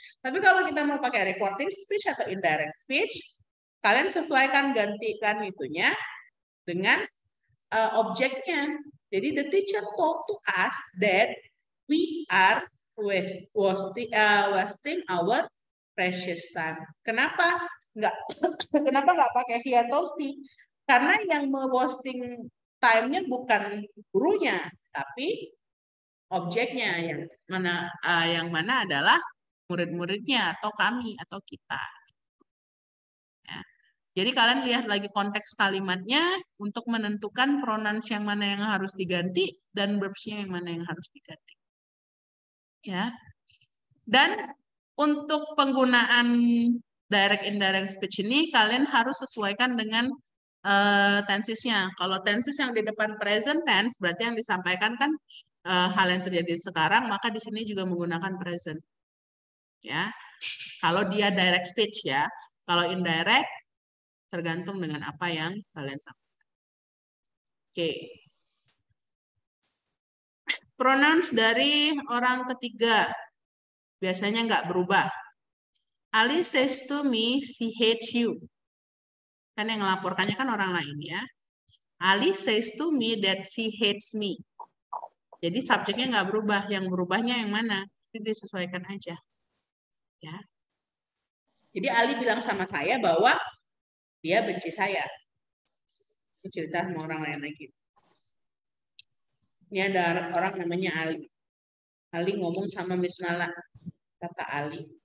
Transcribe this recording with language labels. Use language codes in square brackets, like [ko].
[id] Tapi kalau kita mau pakai reporting speech atau indirect speech, kalian sesuaikan, gantikan itunya dengan objeknya. Jadi [en] the teacher told to us that we are wasting our precious time. [id] Kenapa nggak pakai he atau she? Karena yang wasting time-nya bukan gurunya, tapi objeknya yang mana adalah murid-muridnya atau kami atau kita. Ya. Jadi kalian lihat lagi konteks kalimatnya untuk menentukan pronouns yang mana yang harus diganti dan verbs-nya yang mana yang harus diganti. Ya. Dan untuk penggunaan direct indirect speech ini kalian harus sesuaikan dengan tensesnya. Kalau tenses yang di depan present tense berarti yang disampaikan kan hal yang terjadi sekarang, maka di sini juga menggunakan present. Ya. Kalau dia direct speech ya. Kalau indirect tergantung dengan apa yang kalian sampaikan. Oke. Pronouns dari orang ketiga biasanya nggak berubah. [en] Ali says to me, she hates you. [id] Kan yang melaporkannya kan orang lain ya. [en] Ali says to me that she hates me. [id] Jadi subjeknya nggak berubah. Yang berubahnya yang mana? Itu disesuaikan aja. Ya. Jadi Ali bilang sama saya bahwa dia benci saya. Itu cerita sama orang lain lagi. Ini ada orang namanya Ali. Ali ngomong sama Miss Nala. Kata Ali.